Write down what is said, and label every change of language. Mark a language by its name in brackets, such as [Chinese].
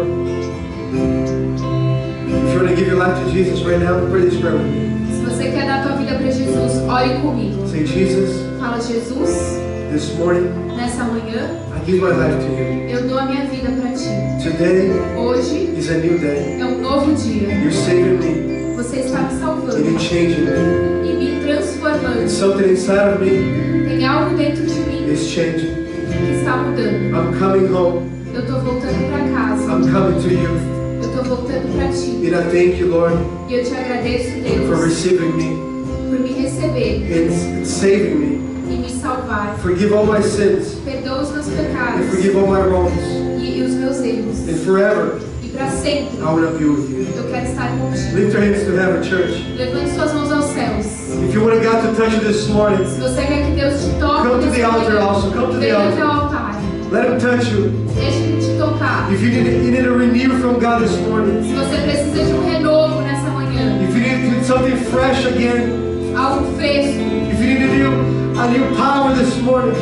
[English] If you want to give your life to Jesus right now, pray this prayer with me. [Portuguese] Se você quer dar tua vida para Jesus, ore comigo. [English] Say, Jesus, [Portuguese] Fala, Jesus, [English] this morning [Portuguese] nessa manhã [English] I give my life to you. [Portuguese] eu dou a minha vida para ti. [English] Today [Portuguese] Hoje [English] is a new day. [Portuguese] é um novo dia. [English] You're saving me [Portuguese] Você está me [English] and [Portuguese] salvando [English] you're changing me. [Portuguese] e me transformando. [English] And something inside of me [Portuguese] Tem algo dentro de mim [English] is changing. [Portuguese] que está mudando. [English] I'm coming home. [Portuguese] Eu estou voltando para casa. [English] I'm coming to you. [Portuguese] Eu estou voltando para ti. [English] And I thank you, Lord, [Portuguese] E eu te agradeço, [English] for [Portuguese] Deus, [English] receiving me [Portuguese] por me receber [English] and saving me. [Portuguese] e me salvar. [English] Forgive all my sins [Portuguese] Perdoa os meus [English] and [Portuguese] pecados [English] forgive all my wrongs. [Portuguese] e os meus erros. [English] And forever, [Portuguese] E para sempre [English] I want to be with you. [Portuguese] eu quero estar contigo. [English] Lift your hands to heaven, church. [Portuguese] Levante suas mãos aos céus. [English] If you want God to touch you this morning, [Portuguese] Se você quer que Deus te toque, [English] come to [Portuguese] nessa [English] the altar [Portuguese] manhã, [English] also. Come to the [Portuguese] venha até o [English] altar. [Portuguese] altar. [English] Let Him touch you. [Portuguese] Deixa Ele te tocar. [English] If you need a renew from God this morning, [Portuguese] Se você precisa de um renovo nessa manhã, [English] if you need something fresh again, [Portuguese] algo fresco, [English] if you need a new power this morning,